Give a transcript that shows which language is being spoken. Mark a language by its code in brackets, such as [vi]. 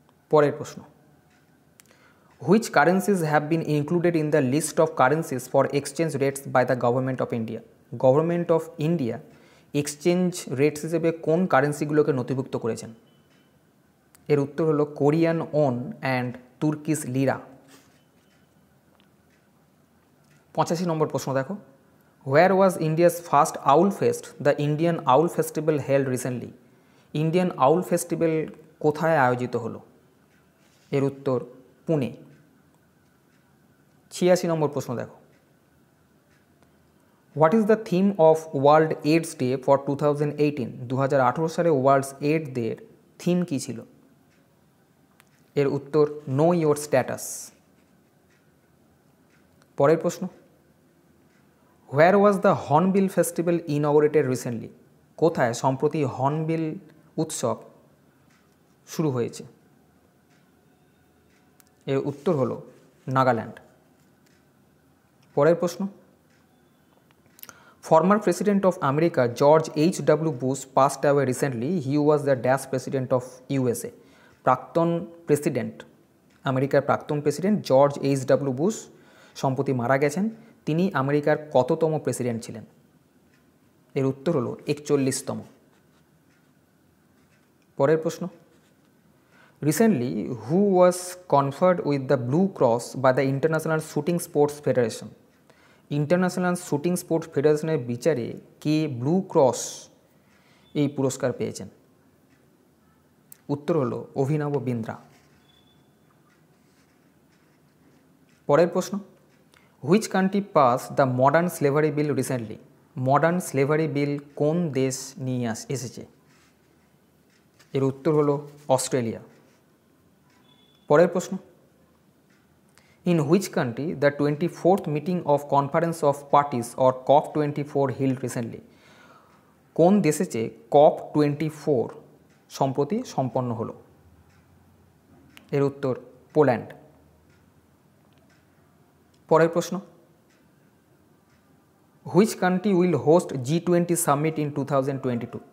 [bn] পরের প্রশ্ন, [en] Which currencies have been included in the list of currencies for exchange rates by the Government of India? [bn] Government of India exchange rates হিসেবে কোন কারেন্সিগুলোকে নথিভুক্ত করেছেন? এর উত্তর হলো Korean on and Turkish Lira. 85 নম্বর প্রশ্ন দেখো, [en] Where was India's first Owl Fest, the Indian Owl Festival held recently? [bn] Indian owl festival কোথায় আয়োজিত হলো? এর উত্তর পুনে। 86 নম্বর প্রশ্ন দেখো, [en] What is the theme of World AIDS Day for 2018? [bn] 2018 সালে ওয়ার্ল্ড এইডস ডের থিম কী ছিল? এর উত্তর নো ইয়োর স্ট্যাটাস। পরের প্রশ্ন, [en] Where was the Hornbill Festival inaugurated recently? [bn] কোথায় সম্প্রতি হর্নবিল উৎসব শুরু হয়েছে? এর উত্তর হলো নাগাল্যান্ড। পরের প্রশ্ন, [en] Former President of America George H.W. Bush passed away recently. He was the dash president of USA. [bn] প্রাক্তন প্রেসিডেন্ট, আমেরিকার প্রাক্তন প্রেসিডেন্ট জর্জ H.W. বুশ সম্প্রতি মারা গেছেন। তিনি আমেরিকার কততম প্রেসিডেন্ট ছিলেন? এর উত্তর হলো 41তম। পরের প্রশ্ন, [en] Recently, who was conferred with the Blue Cross by the International Shooting Sports Federation? [bn] International shooting sports ফেডারেশনের বিচারে কে ব্লু ক্রস এই পুরস্কার পেয়েছেন? উত্তর হলো অভিনব বিন্দ্রা। পরের প্রশ্ন, [en] Which country pass the modern slavery bill recently? [bn] Modern slavery বিল কোন দেশ নিয়ে এসেছে? এর উত্তর হলো অস্ট্রেলিয়া। পরের প্রশ্ন, [en] In which country the 24th meeting of Conference of Parties or COP24 held recently? [bn] কোন দেশে COP24 সম্প্রতি সম্পন্ন হলো? এর উত্তর পোল্যান্ড। পরের প্রশ্ন, [en] Which country will host G20 summit in 2022?